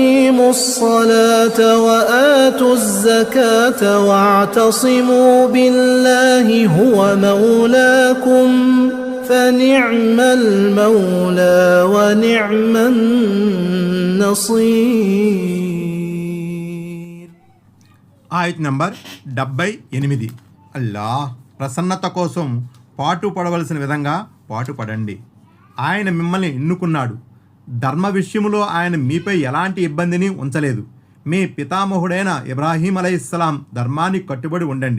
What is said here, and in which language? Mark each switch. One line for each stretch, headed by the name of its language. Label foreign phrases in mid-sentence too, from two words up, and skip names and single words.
Arabic: وأقيموا الصلاة وآتوا الزكاة واعتصموا بالله هو مولاكم فنعم المولى ونعم النصير.
Telugu: ఆయత్ నంబర్ 78. అల్లాహ్ ప్రసన్నత కోసం పాటు పడవలసిన విధంగా పాటు పడండి. ఆయన మిమ్మల్ని ఎన్నుకున్నాడు. ధర్మ విషయంలో ఆయన మీపై ఎలాంటి ఇబ్బందిని ఉంచలేదు. మీ పితామహుడైన ఇబ్రాహీం అలైహిస్సలాం ధర్మానికి కట్టుబడి ఉండండి.